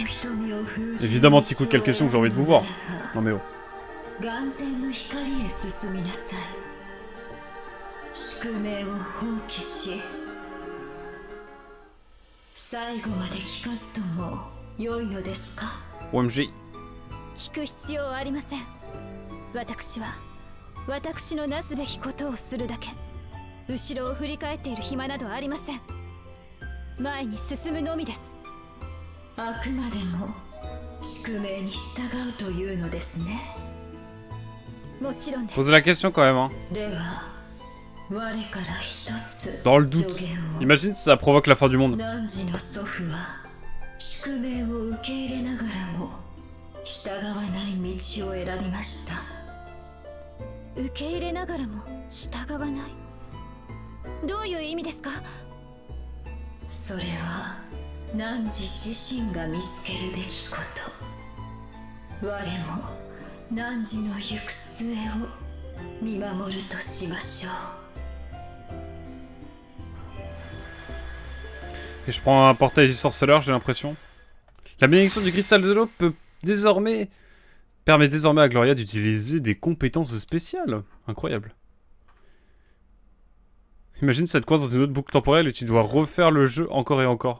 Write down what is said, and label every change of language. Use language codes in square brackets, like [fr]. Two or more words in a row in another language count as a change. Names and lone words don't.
[fr] Évidemment, T-Quick, quelle question que j'ai envie de vous voir. Non mais oh. OMG. [ja] 聞く必要はありません。私は私のなすべきことをするだけ。後ろを振り返っている暇などありません。前に進むのみです。あくまでも宿命に従うというのですね。もちろんです。 [fr] Posez la question quand même, hein. [ja] では我から一つ。 [fr] Dans le doute. Imagine si ça provoque la fin du monde. [ja] 汝の祖父は宿命を受け入れながらも従わない道を選びました。受け入れながらも従わない。どういう意味ですか？それは汝自身が見つけるべきこと。我も汝の行く末を見守るとしましょう。 [fr] Et je prends un portail du sorceleur, j'ai l'impression. La bénédiction du cristal de l'eau permet désormais à Gloria d'utiliser des compétences spéciales. Incroyable. Imagine ça te coince dans une autre boucle temporelle et tu dois refaire le jeu encore et encore.